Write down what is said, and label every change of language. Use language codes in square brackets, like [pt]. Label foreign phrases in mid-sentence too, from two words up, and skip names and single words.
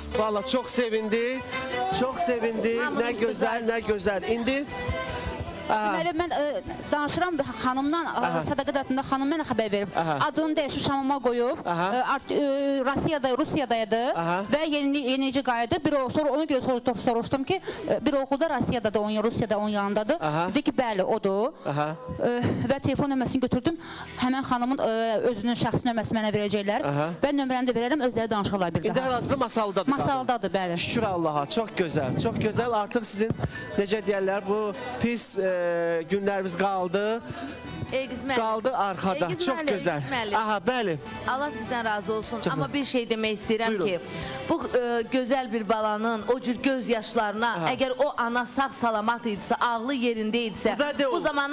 [tr] Vallahi çok sevindi. Çok sevindi. Ne güzel, ne güzel. [az] İndi Deməli mən danışıram xanımdan, Sədaqət adında xanım mənə xəbər verib. Adını dəyişib Şamama qoyub. Rusiyadaydı və yenici qayıdı. Sonra ona görə soruşdum ki, bir oğulda Rusiyadadır, Rusiyada onun yanındadır. Dedi ki, bəli, odur. Və telefon nömrəsini götürdüm. Həmən xanımın özünün şəxsi nömrəsi mənə verəcəklər və nömrəni də verərəm, özləri danışırlar bir daha. İndi ərazində masaldadır. Masaldadır, bəli. Şükür Allaha, [tr] çok güzel, çok güzel. [az] Artık sizin necə deyərlər, bu pis günlərimiz qaldı. [tr] Qaldı arkada. Çok güzel. [az] Aha, bəli. Allah sizdən razı olsun. [tr] Çok [az] Amma bir şey demək istəyirəm Buyurun. ki, bu gözəl bir balanın o cür göz yaşlarına, əgər o ana sağ salamat idisə, ağlı yerində idisə, bu zamana